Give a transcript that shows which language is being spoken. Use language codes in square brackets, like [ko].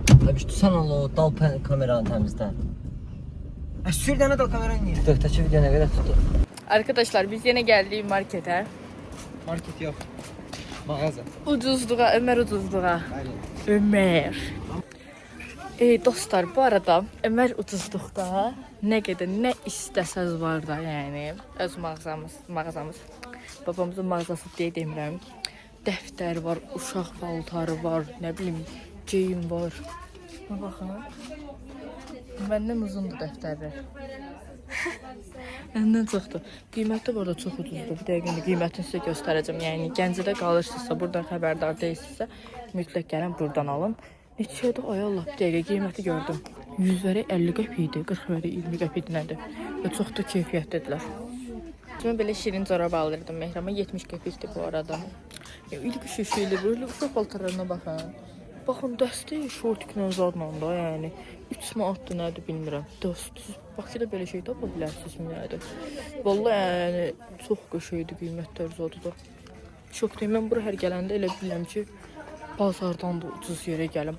[az] Abi tutsana o dal kameranı təmizlə. [tr] Sür tane de kameranı niye? TikTok'taki video ne kadar tuttu? Arkadaşlar biz yine geldik markete. Market yok. Mağaza. Ucuzluğa, Ömer ucuzluğa. Aynen. Ömer. [az] Dostlar, bu arada Ömer ucuzluqda nə qədər nə istəsəz var da, yəni öz mağazamız. Babamızın mağazası deyə demirəm. Dəftər var, uşaq paltarı var, nə bilim, geyim var. Baxın. Məndən uzundur dəftərlər. Məndən çoxdur. Qiyməti burada çox ucuzdur. Bir dəqiqə indi qiymətini sizə göstərəcəm. Yəni Gəncədə qalırsınızsa, buradan xəbərdar deyilsinizsə, mütləq gəlin buradan alın. Neçədir? Ay Allah, bir dəqiqə qiyməti gördüm. 100 vəri 50 qəpik idi, 40 vəri 20 qəpik nədir? Və çox da keyfiyyətlidirlər. Mən belə şirin corab alırdım Mehrama, 70 qəpikdir bu arada. İlk şişili böyle uşaq paltarlarına baxın. Baxın, dəstə şortiklə zadla da, yəni 3 manatdır nədir bilmirəm. Bakıda belə şey tapa bilərsiniz mi nədir? Vallahi yəni çox qəşəngdir qiymətlər zadıda. Şokdayım, mən bura hər gələndə elə bilirəm ki, bazardan da ucuz yerə gəlin.